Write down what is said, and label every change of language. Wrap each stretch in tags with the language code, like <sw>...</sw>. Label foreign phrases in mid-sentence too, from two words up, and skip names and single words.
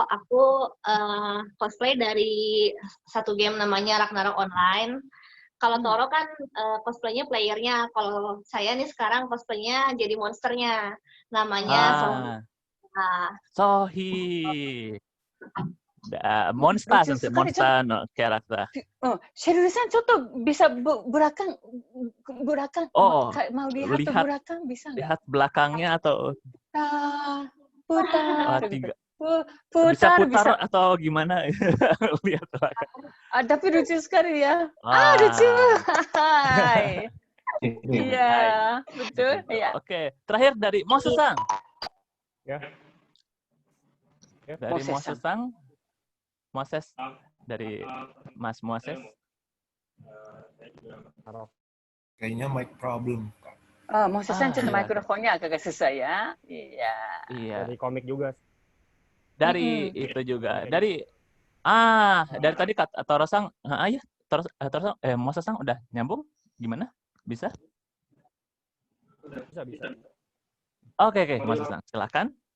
<id>Aku cosplay dari satu game namanya Ragnarok Online. Kalau Toro kan cosplaynya playernya. Kalau saya nih sekarang cosplaynya jadi monsternya. Namanya Sohi.</id> <ja>モンスターのキャラクター.</ja> <id>Shirley-san, ちょっと bisa belakang, Oh, mau lihat ke belakang bisa nggak? Lihat belakangnya atau putar, bisa putar atau gimana? Lihat belakang. Tapi lucu sekali ya. Lucu. Hai. Iya, betul. Iya. Oke, terakhir dari Moses-sang. Ya. Dari Moses-sang. Moses dari Mas Moses. Kayaknya mic problem. Moses-san,</id> <ja>ちょっとマイクロフォン</ja> <id>nya agak susah ya. Iya. Dari komik juga. Dari itu juga. Dari tadi kata Toro-sang, ya. Toro-sang, Moses-sang udah nyambung? Gimana? Bisa? Bisa. Oke, Moses-sang, silakan.</id>